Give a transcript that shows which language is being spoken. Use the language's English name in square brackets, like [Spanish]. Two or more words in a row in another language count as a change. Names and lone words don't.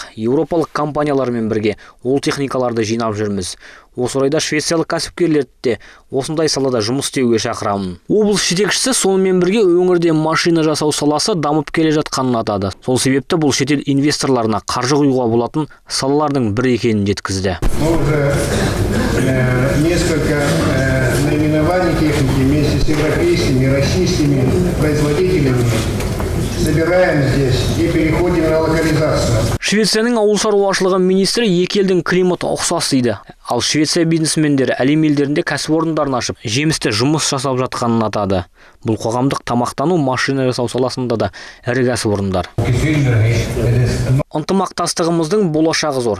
[Kazakh] Еуропалық компаниялармен бірге ол техникаларды жинап жүрміз. Осы орайда швециялық кәсіпкерлерді де осындай салада жұмыс істеуге шақырамын. Облыс жетекшісі сонымен бірге өңірде машина жасау саласы дамып келе жатқанын атады. Сол себепті бұл шетел инвесторларына қаржы құюға болатын салалардың бірі екенін жеткізді. [Russian] Несколько наименований техники вместе с европейскими и российскими производителями собираем здесь и переходим на локализацию. [Kazakh] Швецияның ауыл шаруашылығы министрі екі елдің климаты ұқсас дейді. Ал Швеция бизнесмендері әлем елдерінде кәсіпорындарын ашып, жемісті жұмыс жасап жатқанын атады. Бұл қоғамдық тамақтану, машина жасау саласында да ірі кәсіпорындар. Ынтымақтастығымыздың болашағы зор.